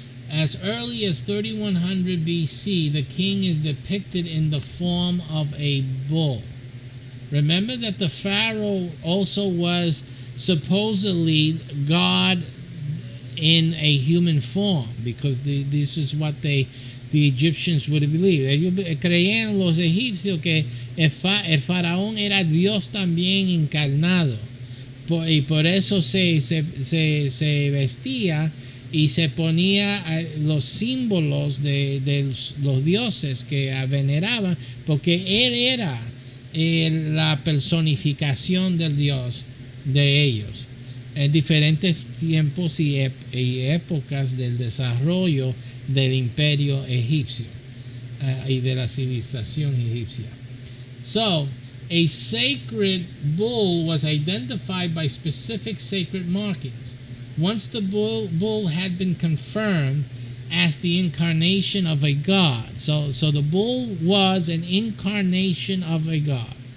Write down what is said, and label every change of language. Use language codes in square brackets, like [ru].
[en] As early as 3100 BC, the king is depicted in the form of a bull. Remember that the pharaoh also was supposedly God in a human form, because this is what the Egyptians would believe. [es] Ellos creían, los egipcios, que el faraón era Dios también encarnado. Y por eso se vestía y se ponía los símbolos de los dioses que veneraban, porque él era la personificación del Dios de ellos. en diferentes tiempos y épocas del desarrollo del imperio egipcio y de la civilización egipcia. [en] So, a sacred bull was identified by specific sacred markings. Once the bull had been confirmed as the incarnation of a god. So the bull was an incarnation of a god.